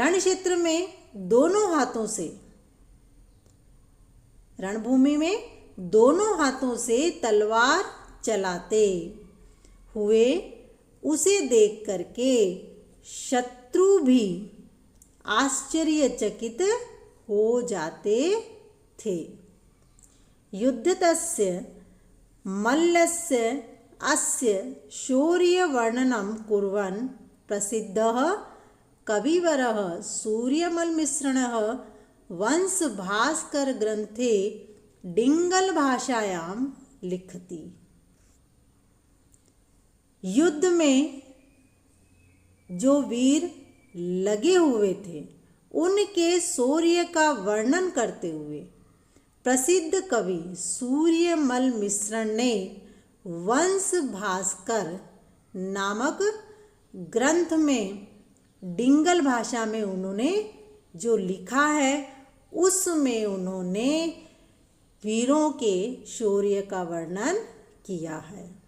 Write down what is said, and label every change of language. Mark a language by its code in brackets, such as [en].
[hi] रण क्षेत्र में दोनों हाथों से, रणभूमि में दोनों हाथों से तलवार चलाते हुए उसे देख करके शत्रु भी आश्चर्यचकित हो जाते थे। [sa] युद्धतस्य मल्लस्य अस्य शौर्यवर्णनं कुर्वन् प्रसिद्धः कविवरः सूर्यमलमिश्रणः वंशभास्करग्रन्थे डिंगल भाषायां लिखति। [hi] युद्ध में जो वीर लगे हुए थे उनके शौर्य का वर्णन करते हुए प्रसिद्ध कवि सूर्यमल मिश्रण ने वंश भास्कर नामक ग्रंथ में डिंगल भाषा में उन्होंने जो लिखा है उसमें उन्होंने वीरों के शौर्य का वर्णन किया है।